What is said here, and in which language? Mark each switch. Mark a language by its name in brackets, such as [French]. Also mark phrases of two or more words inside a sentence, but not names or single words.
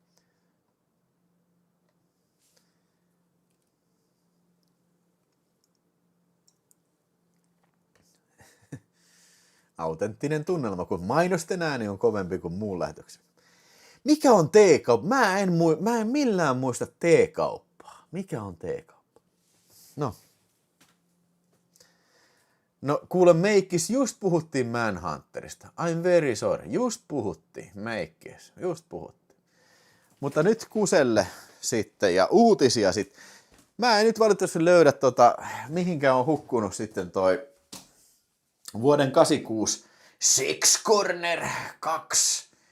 [Finnish] Autenttinen tunnelma, kun mainosten ääni on kovempi kuin muun lähetyksen. Mikä on teekauppa? Mä en millään muista teekauppaa. Mikä on teekauppa? No kuule Meikkis, just puhuttiin Manhunterista. [English] I'm very sorry. [Finnish] Just puhuttiin, Meikkis. Just puhuttiin. Mutta nyt Kuselle sitten ja uutisia sitten. Mä en nyt valitettavasti löydä mihinkään on hukkunut sitten toi vuoden 86 Sex Corner 2.